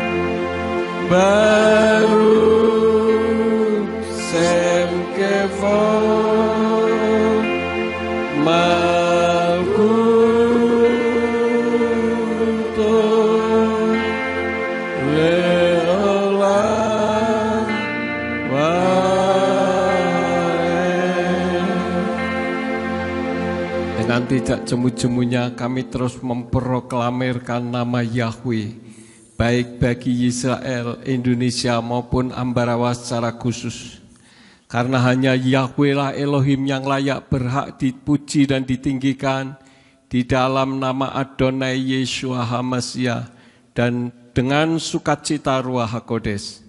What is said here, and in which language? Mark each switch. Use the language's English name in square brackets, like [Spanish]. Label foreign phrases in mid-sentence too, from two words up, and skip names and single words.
[Hebrew] ברוך שם כבוד מלכותו לעולם ועד. [Indonesian] Dengan tidak jemu-jemunya kami terus memproklamirkan nama Yahweh, baik bagi Israel, Indonesia maupun Ambarawa secara khusus. Karena hanya Yahweh lah Elohim yang layak berhak dipuji dan ditinggikan di dalam nama [Hebrew] אדוני ישוע המשיח [Indonesian] dan dengan sukacita [Hebrew] רוח הקודש.